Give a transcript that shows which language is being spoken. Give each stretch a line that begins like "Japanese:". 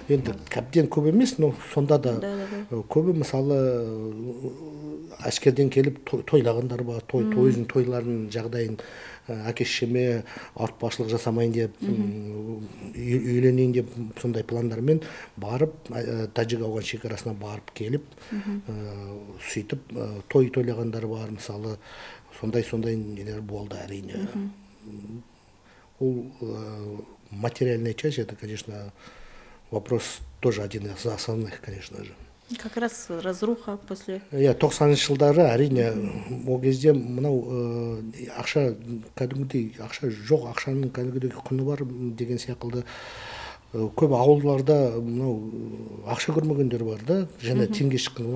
Kazakh: Енді кәптен көп емес, но сонда да көбі мысалы әскерден келіп тойлағандар ба, өзінің тойларының жағдайын әке-шешеме ауыртпашылық жасамайын деп, үйленейін деп, сондай пландармен барып, Тажик-Ауған шекарасына барып келіп, сөйтіп тойлағандар бар, мысалы, сондай нелер болды әрине.
Russian: Ол материальная часть, это, конечно, вопрос тоже один из основных, конечно же. Как раз разруха после...
Kazakh: 90-шы жылдары әрине ол кезде мынау ақша кәдімгідей ақша жоқ, ақшаның кәдімгідей құны бар деген сияқылды көп ауылдарда мынау ақша көрмегендер бар да, және теңге шыққан.